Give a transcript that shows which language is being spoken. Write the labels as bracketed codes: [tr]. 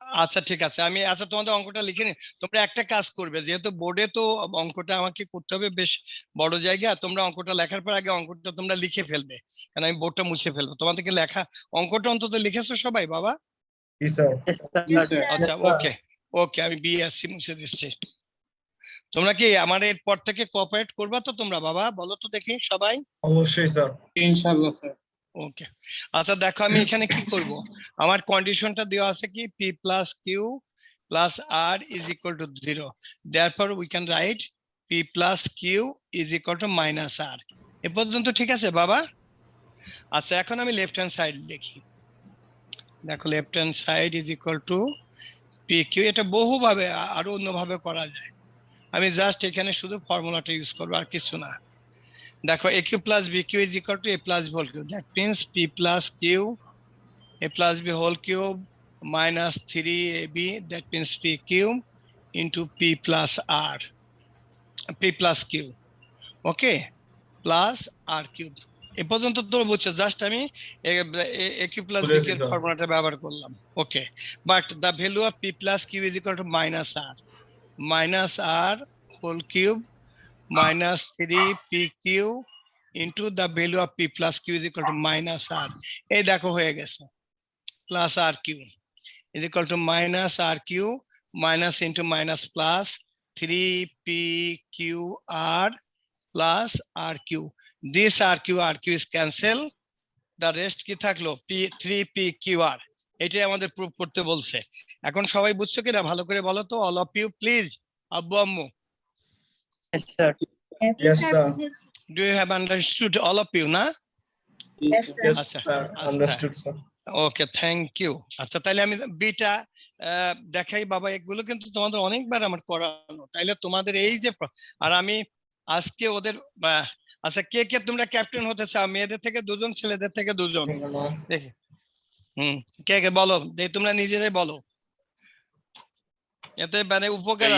[bn] আচ্ছা ঠিক আছে, আমি আচ্ছা তোমাদের অঙ্কটা লিখে নি। তোমরা একটা কাজ করবে, যেহেতু বোর্ডে তো অঙ্কটা আমাকে করতে হবে বেশ বড় জায়গা, তোমরা অঙ্কটা লেখার পর আগে অঙ্কটা তোমরা লিখে ফেলবে, কারণ আমি বোর্ডটা মুছে ফেলবো। তোমাদেরকে লেখা অঙ্কটা অন্তত লিখেছো সবাই বাবা? জি sir. [en] Yes, Yes, sir. sir. [bn] আচ্ছা ওকে ওকে, আমি বিএসসি মুছে দিচ্ছি। তোমরা কি আমার এরপর থেকে কোঅপারেট করবা তো তোমরা বাবা? বলো তো দেখি সবাই। অবশ্যই স্যার। ইনশাআল্লাহ স্যার। ওকে, আচ্ছা দেখো আমি এখানে কি করব, আমার কন্ডিশনটা দেওয়া আছে কি, [en] p plus q plus r is equal to 0, therefore we can write p plus q is equal to minus r। [bn] এ পর্যন্ত ঠিক আছে বাবা? আচ্ছা এখন আমি লেফট হ্যান্ড সাইড লিখি। দেখো [en] Left hand side is equal to p q. [bn] এটা বহুভাবে আরো অন্যভাবে করা যায়, আমি জাস্ট এখানে শুধু ফর্মুলাটা ইউজ করবো আর কিছু না। [en] দেখো a cube plus b cube is equal to a plus b whole cube, that means p plus q a plus b whole cube minus 3ab, that means p cube into p plus r, p plus q, okay, plus r cube। [bn] এ পর্যন্ত তো বুঝছো, just আমি [en] a q plus b [bn] বুঝেছি এর sir. ফর্মুলাটা ব্যবহার করলাম, ওকে। [en] But the value of p plus q is equal to minus r whole cube minus 3 pq into the value of p plus q is equal to minus r। [bn] এই দেখো হয়ে গেছে, [en] plus rq is equal to minus rq minus into minus plus 3pqr plus rq। This rq is cancel, the rest [bn] কি থাকলো [en] p 3pqr। [bn] এটাই আমাদের proof করতে বলছে। এখন সবাই বুঝছো কিনা ভালো করে বলো তো, [en] all of you please। [bn] আব্বু আম্মু, [en] Yes, sir. Yes, sir. do you have understood all of you না? Yes, [bn] আচ্ছা, [en] sir. [bn] আচ্ছা। [en] Understood, sir. Okay, thank you. [bn] আচ্ছা তাহলে আমি বিটা দেখাই বাবা, এগুলো কিন্তু তোমাদের অনেকবার আমার করানো, তাইলে তোমাদের এই যে আর আমি আজকে ওদের আচ্ছা কে কে তোমরা ক্যাপ্টেন হতে চাও? মেয়েদের থেকে দুজন, ছেলেদের থেকে দুজন, দেখি। কে কে বলো, তোমরা নিজেরাই বলো, এতে মানে উপকার